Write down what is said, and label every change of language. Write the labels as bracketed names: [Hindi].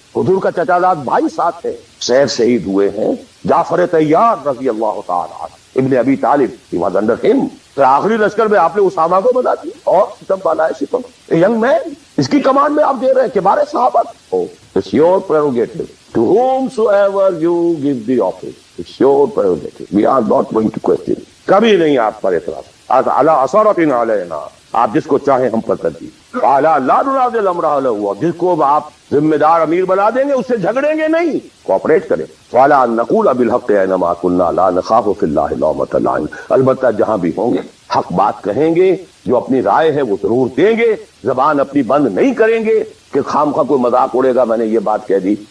[Urdu] حضور کا چچا زاد بھائی ساتھ ہے، سیر شہید ہوئے ہیں. جعفر طیار رضی اللہ تعالی عنہ، ابن ابی طالب، [English] he was under him. [Urdu] پھر آخری لشکر میں آپ نے اسامہ کو بنا دیا اور ستم بالا ہے ستم. ینگ مین، اس کی کمانڈ میں آپ دے رہے ہیں کبار صحابہ. [English] It's your prerogative. To whomsoever you give the office, it's your prerogative. We are not going to question. [Urdu] کبھی نہیں آپ پر اعتراض. [Arabic] علی عثرۃ علینا، [Urdu] آپ جس کو چاہیں ہم پر ترجیح. [Arabic] علی لا ننازل امر اہلہ، [Urdu] جس کو آپ ذمہ دار امیر بنا دیں گے اس سے جھگڑیں گے نہیں، کوآپریٹ کریں. [Arabic] وعلی نقول بالحق اینما کنا لا نخاف فی اللہ لومۃ لائم، [Urdu] البتہ جہاں بھی ہوں گے حق بات کہیں گے، جو اپنی رائے ہے وہ ضرور دیں گے، زبان اپنی بند نہیں کریں گے کہ خام خواہ کوئی مذاق اڑے گا میں نے یہ بات کہہ دی.